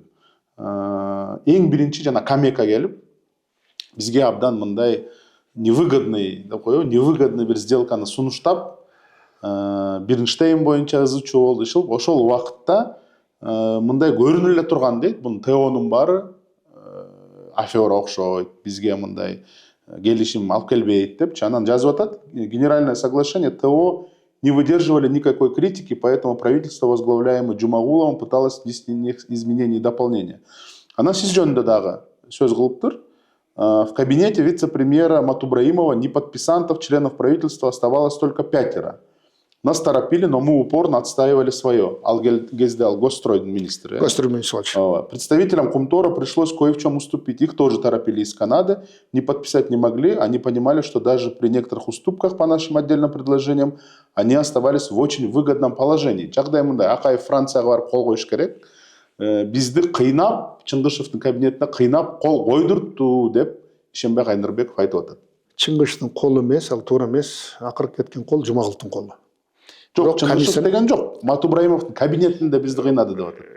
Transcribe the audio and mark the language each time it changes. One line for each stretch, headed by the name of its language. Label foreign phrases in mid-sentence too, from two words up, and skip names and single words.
Kyrgyz: Эң биринчи жана Камека келип, бизге абдан мындай невыгодный деп коебу, невыгодный бир сделканы сунуштап, Бирнштейн боюнча ызычуу болуп, ошол убакытта мындай көрүнүп эле турган дейт. Бунун ТОнун баары афера окшойт, бизге мындай келишим алып келбейт депчи. Анан жазып атат:
Russian: генеральное соглашение ТО не выдерживали никакой критики, поэтому правительство, возглавляемое Джумагуловым, пыталось внести изменения и дополнения.
Kyrgyz: Анан сиз жөнүндө дагы сөз кылыптыр.
Russian: В кабинете вице-премьера Матубраимова неподписантов, членов правительства оставалось только 5. Нас торопили, но мы упорно отстаивали свое.
Kyrgyz: Ал кезде ал Госстройдун министры. Гострой министр.
Russian: Представителям Кумтора пришлось кое в чем уступить. Их тоже торопили из Канады, не подписать не могли. Они понимали, что даже при некоторых уступках по нашим отдельным предложениям они оставались в очень выгодном положении.
Kyrgyz: Жагдай мындай, Акаев Францияга барып кол коюш керек. Бизди кыйнап, Чыңгышевдин кабинетине кыйнап кол койдуртту деп Ишенбай Кайнырбеков айтып атат. Чыңгыштын колу эмес, ал туура эмес. Акырып кеткен кол Жумагуловдун колу. Жок, Чыңгышев деген жок. Матубраимовдун кабинетинде бизди кыйнады деп атат.